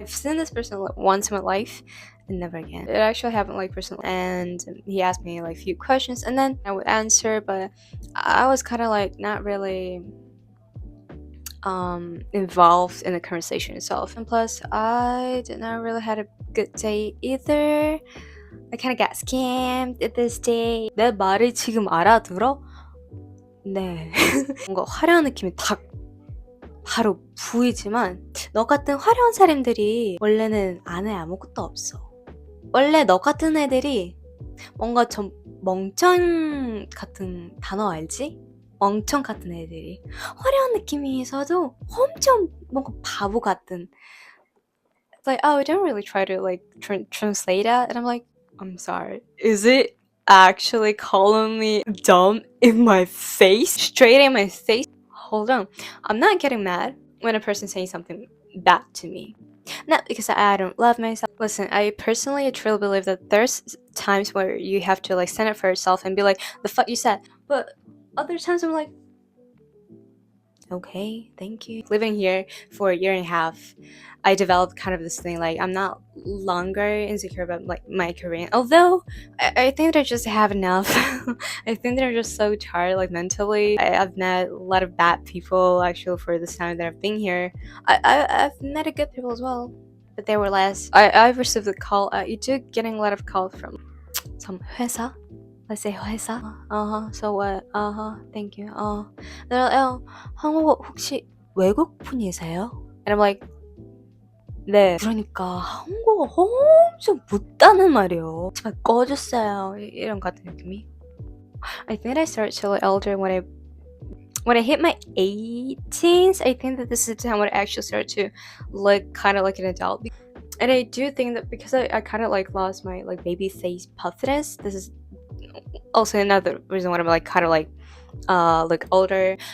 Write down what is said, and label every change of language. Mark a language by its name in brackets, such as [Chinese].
[English] I've seen this person like once in my life and never again. It actually happened like personally, and he asked me like a few questions and then I would answer, but I was kind of like not really involved in the conversation itself. And plus I did not really had a good day either. I kind of got scammed at this day. [Korean] 내 말을 지금 알아들어? 네. 뭔가 화려한 느낌이 딱 바로 보이지만 너 같은 화려한 사람들이 원래는 안에 아무것도 없어. 원래 너 같은 애들이 뭔가 좀 멍청 같은 단어 알지? 멍청 같은 애들이 화려한 느낌이 있어도 엄청 뭔가 바보 같은. [English] It's like, oh, I don't really try to like translate that, and I'm like, I'm sorry. Is it actually calling me dumb in my face? Straight in my face? Hold on. I'm not getting mad when a person's saying something bad to me. Not because I don't love myself. Listen, I personally truly believe that there's times where you have to like stand up for yourself and be like, the fuck you said. But other times I'm like, Okay, thank you. Living here for a year and a half, I developed kind of this thing like I'm not longer insecure about like my Korean. Although I think that I just have enough. I think they're just so tired like mentally. I've met a lot of bad people actually for this time that I've been here. I've met a good people as well, but they were less. I've received a call. You do getting a lot of calls from some 회사. Let's say 회사. So what? Thank you. they're like, [Korean] 한국어 혹시 외국 분이세요? [English] And I'm like, 네. [Korean] 그러니까 한국어 엄청 못하는 말이에요. 제발 꺼주세요. 이런 같은 느낌이. [English] I think I started to look older when I hit my 18s. I think that this is the time when I actually started to look kind of like an adult. And I do think that because I kind of like lost my like baby face puffiness. This is also another reason why I'm like kind of like look older.